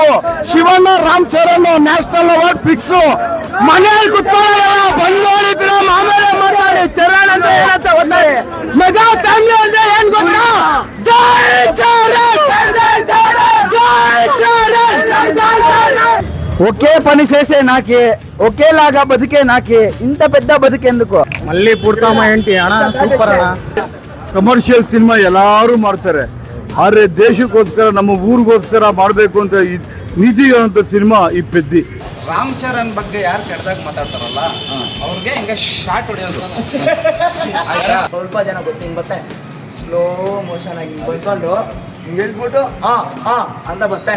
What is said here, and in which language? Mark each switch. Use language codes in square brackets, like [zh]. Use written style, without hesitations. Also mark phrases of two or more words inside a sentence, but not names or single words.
[kn] ಶಿವಣ್ಣ ರಾಮ್ ಚರಣ್ [en] national award [kn] ಫಿಕ್ಸ್. ಮನೆಯಲ್ಲಿ ಕುತ್ಕೊಳ್ಳೋಣ, ಬಂದ್ ನೋಡಿ ಫಿಲಮ್, ಆಮೇಲೆ ಮಾತಾಡಿ. ಚರಣ್ ಅಂತ ಏನಂತ ಗೊತ್ತಾಗಿ [en] mega family [kn] ಅಂದ್ರೆ ಏನ್ ಗೊತ್ತಾ? ಜೈ ಚರಣ್, ಜೈ ಚರಣ್. [te] ఒకే పని చేసే నాకే, ఒకేలాగా బతికే నాకే, ఇంత పెద్ద బతికెందుకు? మళ్ళీ పుడతామా ఏంటి అಣ್ಣ, సూపర్ ಅಣ್ಣ. [en] commercial cinema [kn] ಎಲ್ಲಾರು ಮಾಡ್ತಾರೆ, ಆದ್ರೆ ದೇಶಕ್ಕೋಸ್ಕರ ನಮ್ಮ ಊರಿಗೋಸ್ಕರ ಮಾಡಬೇಕು ಅಂತ ನೀತಿಗಳಂತ ಸಿನಿಮಾ ಈ ಪೆದ್ದಿ. ರಾಮ್ ಚರಣ್ ಬಗ್ಗೆ ಯಾರು ಕೆಟ್ಟದಾಗ ಮಾತಾಡ್ತಾರಲ್ಲ ಅವ್ರಿಗೆ ಹಿಂಗೆ ಶಾರ್ಟ್ ಹೊಡೆಯೋದು. ಸ್ವಲ್ಪ ಜನ ಹಿಂಗ್ ಬರ್ತಾನೆ, [en] slow motion [kn] ಆಗಿ ಬಂದ್ಕೊಂಡು ಹಿಂಗೆ ಹೇಳ್ಬಿಟ್ಟು ಅಂತ ಬರ್ತಾನೆ.